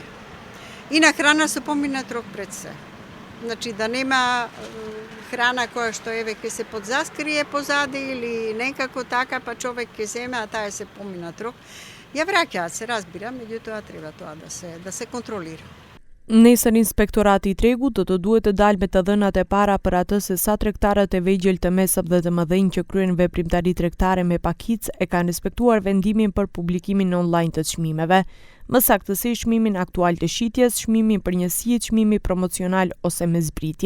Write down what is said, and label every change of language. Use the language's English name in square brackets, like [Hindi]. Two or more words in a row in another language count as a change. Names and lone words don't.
[Macedonian] И на храна се поминат рок пред се. Значи да нема храна која што ќе се подзаскрие позади или некако така, па човек ќе земе, а таа се поминат рок. Ја враќаат се, разбирам, меѓутоа треба тоа да се контролира. [Albanian] Nesër inspektorati I tregut do të duhet të dalë me të dhënat e para për atë se sa tregtarët e vegjël, të mesëm dhe të mëdhenj që kryen veprimtari tregtare me pakicë e kanë respektuar vendimin për publikimin online të çmimeve. Më saktësisht çmimin aktual të shitjes, çmimin për njësi, çmimi promocional ose me zbritje.